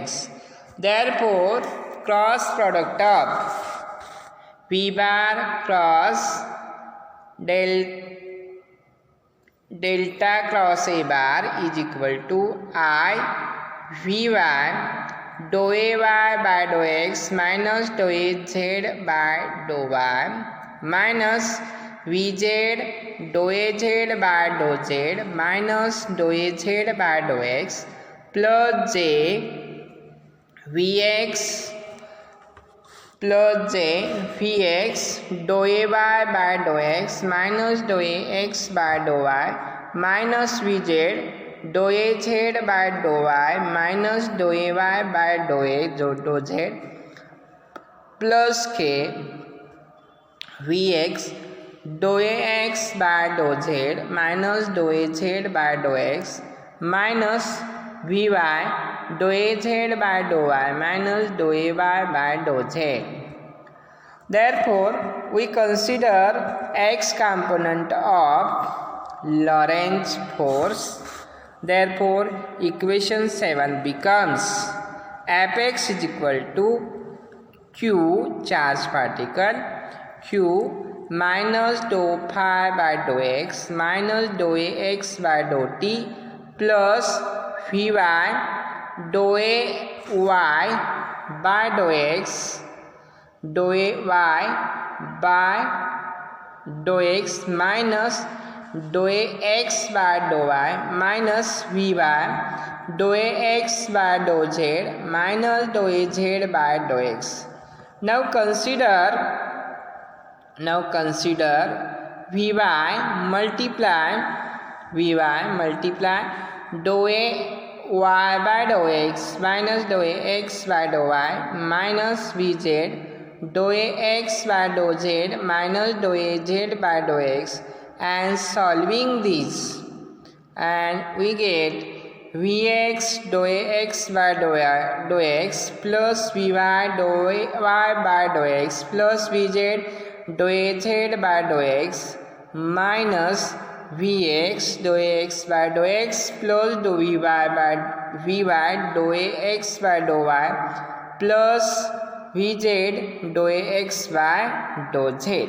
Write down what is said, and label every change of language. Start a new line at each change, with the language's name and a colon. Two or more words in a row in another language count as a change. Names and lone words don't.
English: Therefore cross product of v bar cross delta cross a bar is equal to I vy dou a y by dou x minus dou a z by dou y minus vz dou a z by dou z minus dou a z by dou x plus j vx plus j vx dou a y by dou x minus dou a x by dou y minus vz dou a z by dou y minus dou a y by dou a dou z plus k vx dou a x by dou z minus dou a z by dou x minus vy dou a z by dou y minus dou a y by dou z. Therefore we consider x component of Lagrange force. Therefore equation 7 becomes Fx is equal to q charge particle q minus dou phi by dou x minus dou a x by dou t plus vy dou a y by dou x dou a y by dou x minus dou a x by dou y minus vy dou a x by dou z minus dou a z by dou x. Now consider vy multiply dou a y by dou x minus dou a x by dou y minus vz dou a x by dou z minus dou a z by dou x, and solving this, and we get vx dou a x by dou x plus vy dou a y by dou x plus vz dou a z by dou x minus vx dou a x by dou x plus dou vy dou a x by dou y plus vz dou a x by dou z.